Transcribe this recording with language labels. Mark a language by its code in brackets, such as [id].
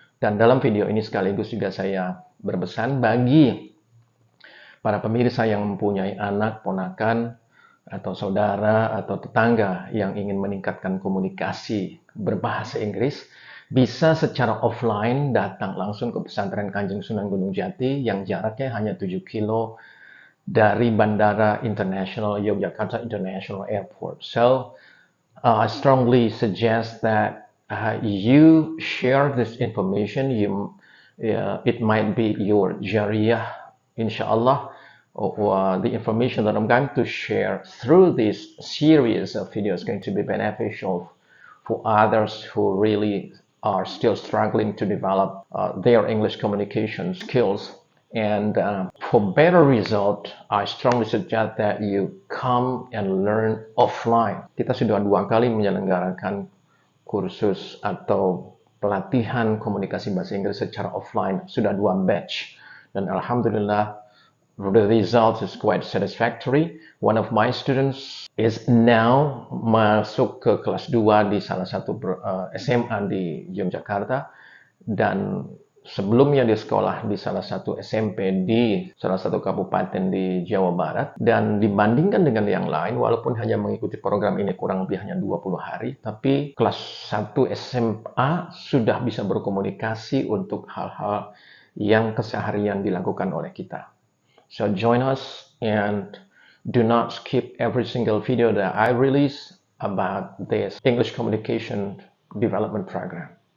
[id] Dan dalam video ini sekaligus juga saya berpesan bagi para pemirsa yang mempunyai anak, ponakan, atau saudara, atau tetangga yang ingin meningkatkan komunikasi berbahasa Inggris, bisa secara offline datang langsung ke pesantren Kanjeng Sunan Gunung Jati yang jaraknya hanya 7 kilo dari Bandara International Yogyakarta International Airport. [en] So, I strongly suggest that you share this information. It might be your jariyah, inshallah, or the information that I'm going to share through this series of videos is going to be beneficial for others who really are still struggling to develop their English communication skills. And for better result, I strongly suggest that you come and learn offline. [id] Kita sudah 2 kali menyelenggarakan kursus atau pelatihan komunikasi bahasa Inggris secara offline. Sudah 2 batch. [en] Dan alhamdulillah, the result is quite satisfactory. One of my students is now [id] masuk ke kelas 2 di salah satu SMA di Yogyakarta, dan sebelumnya dia sekolah di salah satu SMP di salah satu kabupaten di Jawa Barat. Dan dibandingkan dengan yang lain, walaupun hanya mengikuti program ini kurang lebih hanya 20 hari, tapi kelas 1 SMA sudah bisa berkomunikasi untuk hal-hal yang keseharian dilakukan oleh kita. [en] So join us and do not skip every single video that I release about this English communication development program.